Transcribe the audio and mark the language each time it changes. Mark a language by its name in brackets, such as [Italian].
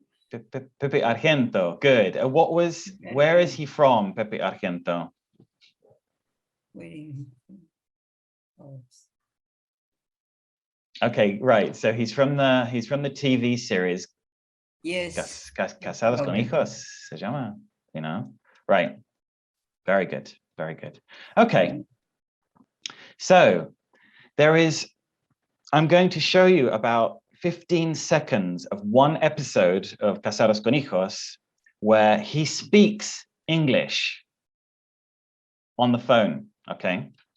[English] Pepe Argento. Good. Where is he from, Pepe Argento? Okay, right. So he's from the TV series. Yes. [Spanish] Casados con hijos, se llama, [English] you know? Right. Very good. Very good. Okay. So I'm going to show you about 15 seconds of one episode of Casados con hijos where he speaks English on the phone, okay?